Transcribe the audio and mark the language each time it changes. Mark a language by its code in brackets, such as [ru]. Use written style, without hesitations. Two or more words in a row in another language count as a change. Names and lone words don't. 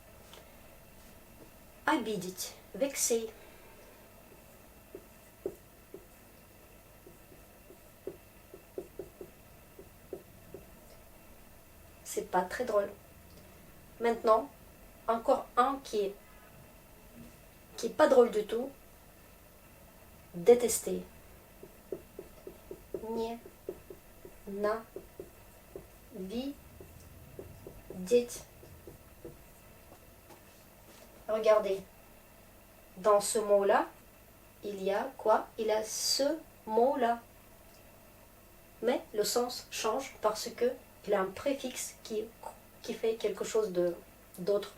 [fr] Обидеть, vexer. C'est pas très drôle. Maintenant, encore un qui est pas drôle du tout. Détester. [ru] Не, на, ви, деть. [fr] Regardez, dans ce mot-là, il y a quoi? Il y a ce mot-là. Mais le sens change parce que il a un préfixe qui fait quelque chose d'autre.